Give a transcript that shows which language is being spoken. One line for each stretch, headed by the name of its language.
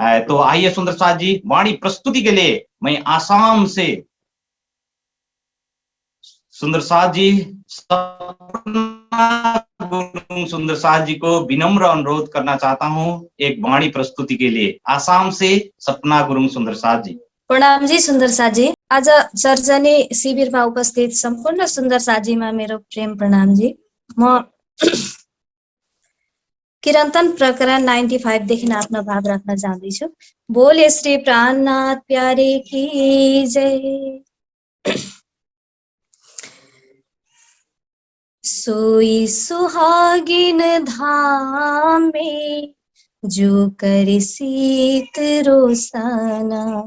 Hindi: तो आइए सुंदर साथ जी, वाणी प्रस्तुति के लिए मैं आसाम से सुंदर साथ जी, सपना गुरुंग सुंदर साथ जी को विनम्र अनुरोध करना चाहता हूं एक वाणी प्रस्तुति के लिए। आसाम से सपना गुरुंग सुंदर साथ जी।
Nepali: प्रणाम जी सुन्दर साजी। आज चर्चनी शिविरमा उपस्थित सम्पूर्ण सुन्दर साजीमा मेरो प्रेम प्रणाम जी। म कीर्तन प्रकरण 95 देखि आफ्नो भाव राख्न चाहन्छु।
Hindi: बोले श्री प्राणनाथ प्यारे की जय। सोई सुहागिन धाम में जो कर शीत रोसाना।